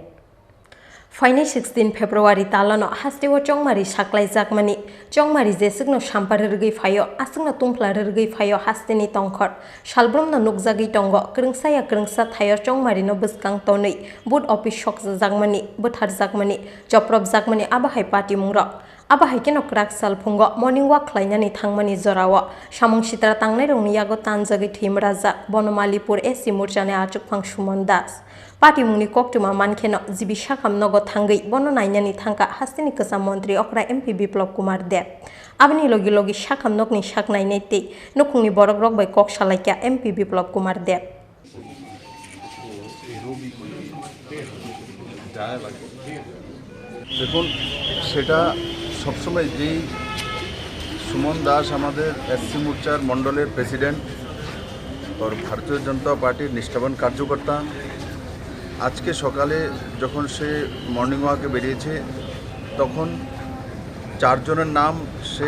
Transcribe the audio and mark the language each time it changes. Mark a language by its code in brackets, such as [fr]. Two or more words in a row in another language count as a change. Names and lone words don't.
[trp] Faini 16 February talano hastiwo chongmari saklai jakmani chongmari jesukno samparergei phayo asungno tungplarergei phayo hasteni tongkhor salbromno nukjagei tongo krungsaya krungsa thayo chongmari no buskang tonei [en] booth office [trp] sok jakmani bothar jakmani joprop jakmani abahai party mungrok abahai keno krak salfungo [en] morning walk [trp] khlainani thangmani jorao samung sitara tangnai rongni yago tanjagei thimraja Bonomalipur SC Morchani Ajukphang Sumon Das Party mungni koktuma mankheno jibisha khamnogo thangai bono nainani thangka hasteni kasa mantri Okra MP Biplop Kumar Dev abni logi logi sakhamnokni saknai neitei nukungni borok rok bai kok salaikya MP Biplop Kumar Dev [bn] দেখুন সেটা সবসময় যেই সুমন দাস আমাদের এসসি মোর্চার মণ্ডলের প্রেসিডেন্ট और ভারতীয় জনতা পার্টির নিষ্ঠাবান কার্যকর্তা আজকে সকালে যখন সে [en] morning walk [bn] বেরিয়েছে তখন চারজনের নাম সে